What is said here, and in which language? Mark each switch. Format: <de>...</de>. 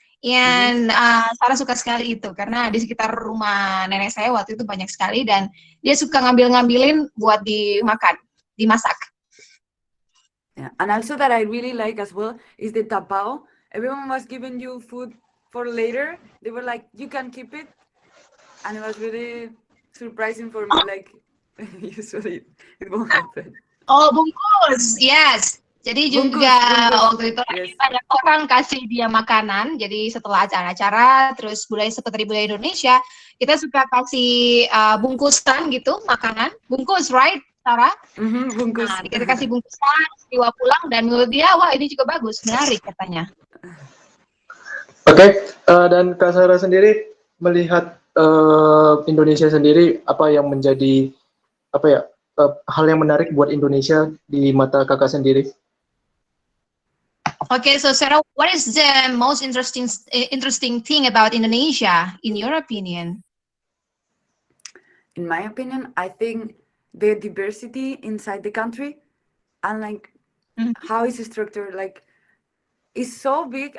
<id>And Sarah suka sekali itu karena di sekitar rumah nenek saya waktu itu banyak sekali dan dia suka ngambilin buat dimasak.</id> <en>Yeah, and also that I really like as well is the tapao. Everyone was giving you food for later. They were like, you can keep it, and it was really surprising for me. Like usually it won't happen.</en> <id>Oh, bungkus, yes. Jadi juga waktu itu</id> <en>Yes.</en> <id>banyak orang kasih dia makanan. Jadi setelah acara-acara, terus seperti budaya Indonesia, kita suka kasih bungkusan gitu, makanan.</id> <en>Bungkus, right, Sarah?</en> <id>Bungkus. Nah, kita kasih bungkusan, dibawa pulang, dan menurut dia, wah ini juga bagus, menarik katanya. Oke, dan Kak Sarah sendiri melihat Indonesia sendiri, apa yang menjadi hal yang menarik buat Indonesia di mata kakak sendiri?</id> <en>Okay, so Sarah, what is the most interesting thing about Indonesia, in your opinion? In my opinion, I think the diversity inside the country and like how it's structured, like it's so big.</en>